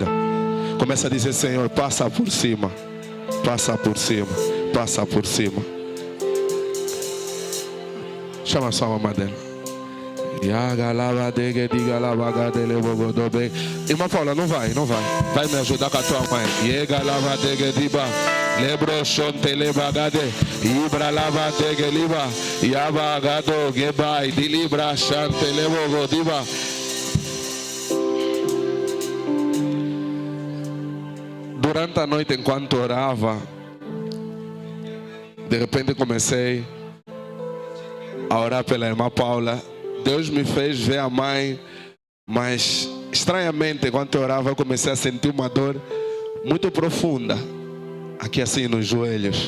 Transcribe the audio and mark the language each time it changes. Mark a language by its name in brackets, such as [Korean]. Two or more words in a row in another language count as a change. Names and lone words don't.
[Portuguese] Começa a dizer, Senhor, passa por cima. Passa por cima. Passa por cima. Chama só a mamãe dela. Irmã Paula, não vai. Vai me ajudar com a tua mãe. Lebro shonte lebagade, ibra lava degeliba, yabagado gebai, dilibra shante lebogo diba. Durante a noite, enquanto orava, de repente comecei a orar pela irmã Paula. Deus me fez ver a mãe, mas estranhamente, enquanto eu orava, eu comecei a sentir uma dor muito profunda, aqui assim nos joelhos.